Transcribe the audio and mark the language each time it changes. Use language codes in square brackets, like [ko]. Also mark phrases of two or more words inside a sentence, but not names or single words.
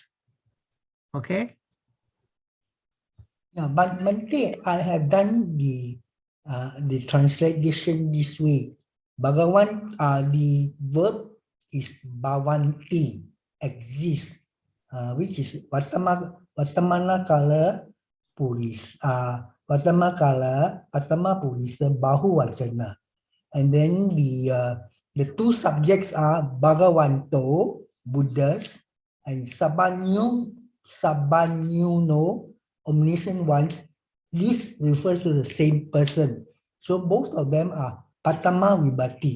[en] Okay? Yeah, but Bante, I have done the translation this way. Bhagavan, the verb is bhavanti, exist, which is [pi] Vatamana kala puris, Patama purisa bahuvachana. [en] And then the two subjects are Bhagavanto, Buddhas, and Sabbanyuno, omniscient ones. This refers to the same person. So both of them are [pi] Patama Vibhati,